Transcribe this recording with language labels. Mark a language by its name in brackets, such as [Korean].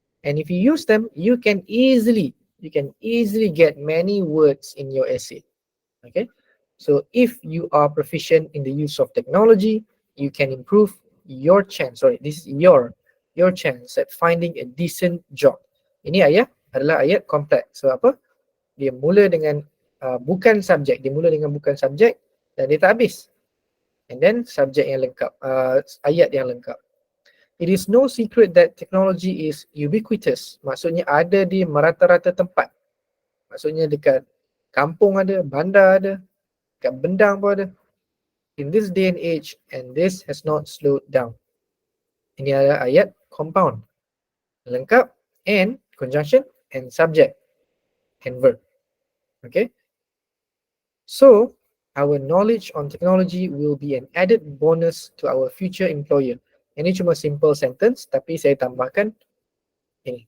[English] And if you use them, you can easily get many words in your essay. Okay? So if you are proficient in the use of technology, you can improve your chance. This is your chance at finding a decent job. [Malay] Ini adalah ayat kompleks. So apa? Dia mula dengan bukan subjek. Dia mula dengan bukan subjek dan dia tak habis. And then subjek yang lengkap, ayat yang lengkap. [English] It is no secret that technology is ubiquitous. [Malay] Maksudnya ada di merata-rata tempat. Maksudnya dekat kampung ada, bandar ada, dekat bendang pun ada. [English] In this day and age, and this has not slowed down. [Malay] Ini adalah ayat compound. [English] Lengkap, and, conjunction, and subject, and verb. Okay? So, our knowledge on technology will be an added bonus to our future employer. [Malay] Ini cuma simple sentence, tapi saya tambahkan ini.